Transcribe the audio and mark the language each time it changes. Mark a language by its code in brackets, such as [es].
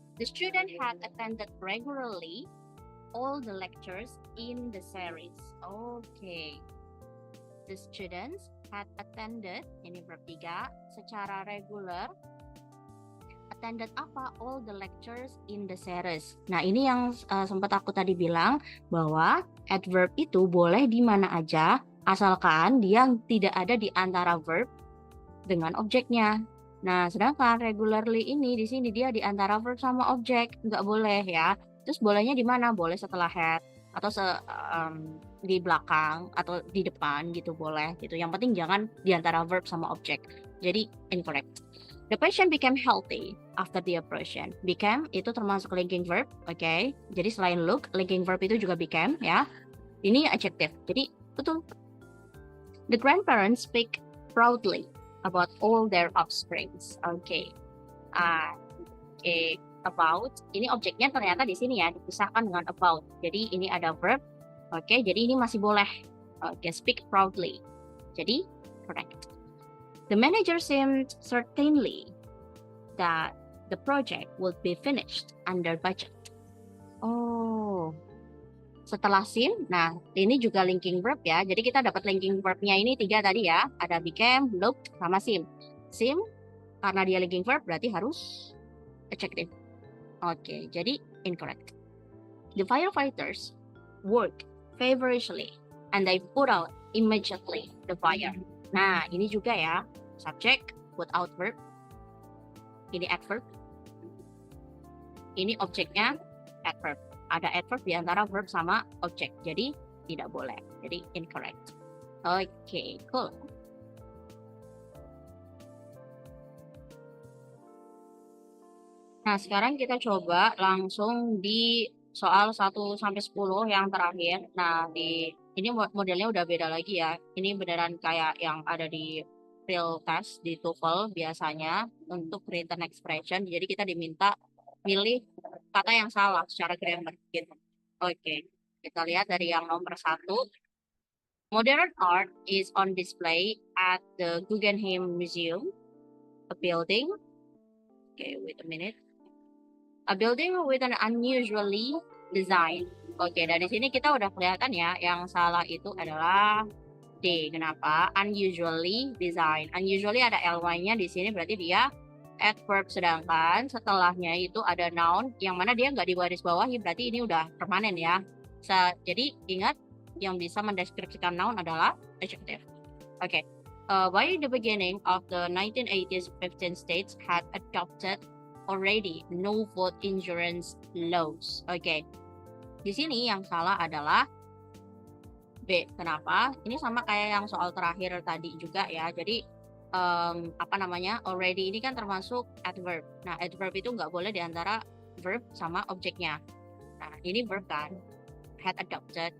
[en] The student had attended regularly all the lectures in the series. Okay. The students had attended, [id] ini verb 3, secara regular, [en] attended [id] apa? [en] All the lectures in the series. [id] Nah, ini yang sempat aku tadi bilang bahwa adverb itu boleh di mana aja, asalkan dia tidak ada di antara verb dengan objeknya. Nah, sedangkan regularly ini di sini dia di antara verb sama objek, nggak boleh ya. Terus bolehnya di mana? Boleh setelah had atau di belakang atau di depan gitu boleh gitu. Yang penting jangan di antara verb sama objek. Jadi incorrect. [en] The patient became healthy after the operation. [id] Became itu termasuk linking verb, oke? Jadi selain look, linking verb itu juga became ya. Ini adjective. Jadi betul. [en] The grandparents speak proudly about all their offsprings. [id] Oke. [en] About. [id] Ini objeknya ternyata di sini ya dipisahkan dengan about. Jadi ini ada verb. Oke, jadi ini masih boleh. Oke, [en] speak proudly. [id] Jadi correct. [en] The manager seemed certainly that the project would be finished under budget. [id] Oh, setelah sim, nah ini juga linking verb ya. Jadi kita dapat linking verbnya ini 3 tadi ya. Ada became, looked, sama sim. Sim, karena dia linking verb berarti harus adjective. Oke, jadi incorrect. [en] The firefighters worked feverishly and they put out immediately the fire. [id] Nah, ini juga ya, subject, put out verb. Ini adverb. Ini objeknya adverb. Ada adverb di antara verb sama objek. Jadi, tidak boleh. Jadi, incorrect. Oke, cool. Nah, sekarang kita coba langsung di soal 1-10 yang terakhir. Nah, ini modelnya udah beda lagi ya. Ini beneran kayak yang ada di real test di TOEFL biasanya untuk written expression. Jadi kita diminta pilih kata yang salah secara grammar gitu. Oke, kita lihat dari yang nomor 1. [en] Modern art is on display at the Guggenheim Museum, a building. Okay, wait a minute. A building with an unusually design. [id] Oke, dari sini kita udah kelihatan ya, yang salah itu adalah D. Kenapa? [en] Unusually design. [id] Unusually ada ly-nya di sini, berarti dia adverb, sedangkan setelahnya itu ada noun, yang mana dia nggak digarisbawahi, berarti ini udah permanen ya. Jadi ingat, yang bisa mendeskripsikan noun adalah adjective. Oke. [en] By the beginning of the 1980s, 15 states had adopted already no vote insurance laws. [id] Oke. Di sini yang salah adalah B. Kenapa? Ini sama kayak yang soal terakhir tadi juga ya. Jadi already ini kan termasuk adverb. Nah, adverb itu nggak boleh diantara verb sama objeknya. Nah, ini verb kan. [en] Had adopted.